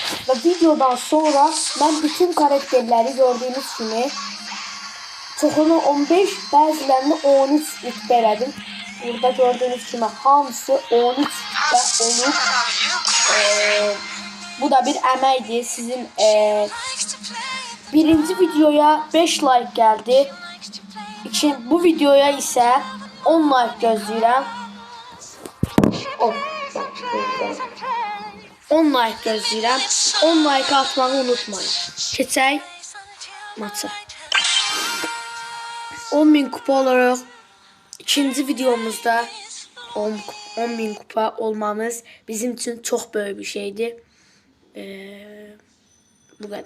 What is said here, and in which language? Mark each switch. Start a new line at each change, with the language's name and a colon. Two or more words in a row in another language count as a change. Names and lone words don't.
Azerbaijani: Və videodan sonra mən bütün karakterləri gördüğünüz kimi çoxunu 15, bəzilərini 13 rütbə elədim. Burada gördüğünüz kimi hamısı 13 rütbə olub. Bu da bir əməkdir. Sizin birinci videoya 5 like geldi. Bu videoya ise 10 like gözləyirəm. 10 like gözləyirəm. 10 like atmağı unutmayın. Keçək maça.
Turkish: 10.000 kupa olarak ikinci videomuzda 10.000 kupa olmamız bizim için çok büyük bir şeydi. Bu kadar.